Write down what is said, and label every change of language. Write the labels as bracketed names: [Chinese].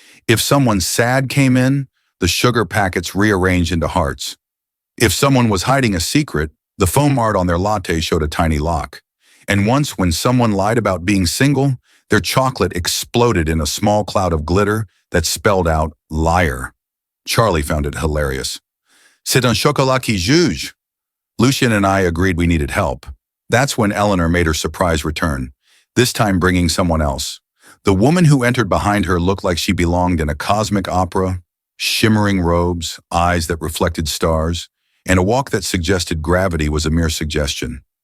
[English] If someone sad came in, the sugar packets rearranged into hearts. If someone was hiding a secret, the foam art on their latte showed a tiny lock. And once, when someone lied about being single, their chocolate exploded in a small cloud of glitter that spelled out liar. Charlie found it hilarious. [French] C'est un chocolat qui juge. [English] Lucien and I agreed we needed help. That's when Eleanor made her surprise return, this time bringing someone else. The woman who entered behind her looked like she belonged in a cosmic opera, shimmering robes, eyes that reflected stars, and a walk that suggested gravity was a mere suggestion.